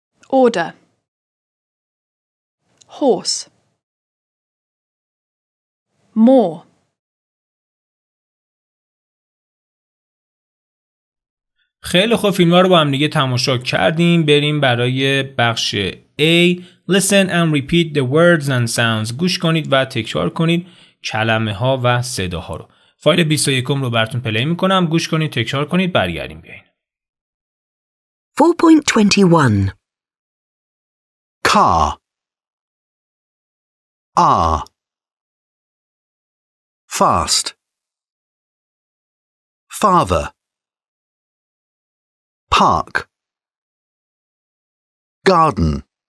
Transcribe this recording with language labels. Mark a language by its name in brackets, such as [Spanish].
[English] order horse more [Persian] خیلی خوب، فیلم‌ها رو با هم دیگه تماشا کردیم. بریم برای بخش A. [English] Listen and repeat the words and sounds. [Persian] گوش کنید و تکرار کنید کلمه ها و صداها رو. فایل 21 رو براتون پلی میکنم. گوش کنید، تکرار کنید، برگردیم بیاین. 4.21 [English] car, fast, father, park, garden,